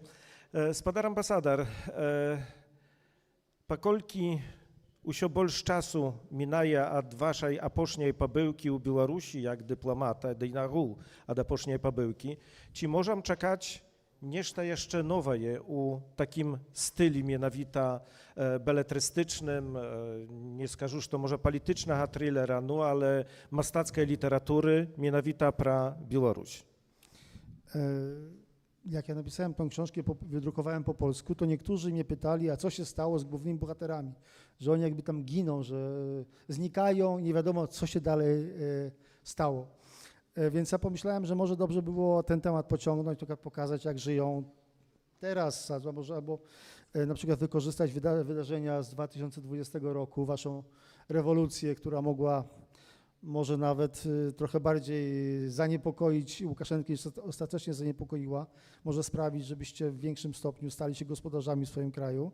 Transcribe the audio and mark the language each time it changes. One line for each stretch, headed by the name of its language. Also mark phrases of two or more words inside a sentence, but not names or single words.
Belarusian: Спадар амбасадар, паколькі ўсё больш часу мінае ад вашай апошняй пабыўкі ў Беларусі як дыпламата, ды і нагул ад апошняй пабыўкі, ці можам чакаць нешта яшчэ новае у такім стылі менавіта белетрыстычным, не скажу, што можа палітычнага трылера, ну але мастацкай літаратуры менавіта пра Беларусь?
Polish: Jak ja napisałem tę książkę, wydrukowałem po polsku, to niektórzy mnie pytali, a co się stało z głównymi bohaterami, że oni jakby tam giną, że znikają i nie wiadomo, co się dalej stało. Więc ja pomyślałem, że może dobrze by było ten temat pociągnąć, tylko pokazać, jak żyją teraz, albo na przykład wykorzystać wydarzenia z 2020 roku, waszą rewolucję, która mogła może nawet trochę bardziej zaniepokoić Łukaszenkę, niż ostatecznie zaniepokoiła, może sprawić, żebyście w większym stopniu stali się gospodarzami w swoim kraju.